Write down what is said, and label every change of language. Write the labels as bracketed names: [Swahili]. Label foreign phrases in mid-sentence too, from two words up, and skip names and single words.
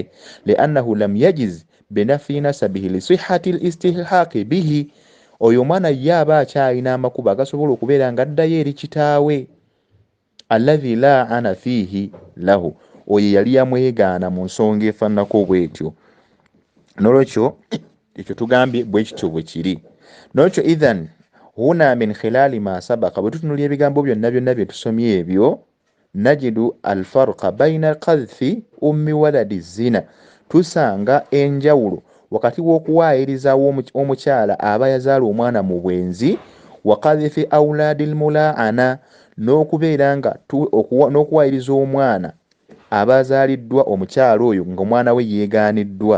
[Arabic] لأنه لم يجز بنفي نسبه لصحة استلحاقه به, [Ganda] oyo omwana ye aba akyalina amakubo agasobola okubeera nga addayo eri kitaawe. [Arabic] الذي لاعن فيه له, [Ganda] oyo yali yamwegaana mu nsonga efaananako bw'etyo. N'olwekyo ekyo tugambye bwe kityo bwe kiri. [Arabic] N'olwekyo إذن هنا من خلال ما سبق, [Ganda] bwe tutunulya ebigambo byonna bye tusomye ebyo, [Arabic] نجد الفرق بين قذف أم ولد الزنا, [Ganda] tusanga enjawulo wakati w'okuwaayirizawo omukyala aba yazaala omwana mu bwenzi, [Arabic] وقذف أولاد الملاعنة, [Ganda] n'okubeera nga n'okuwaayiriza omwana abazaaliddwa omukyala oyo ng'omwana we yeegaaniddwa.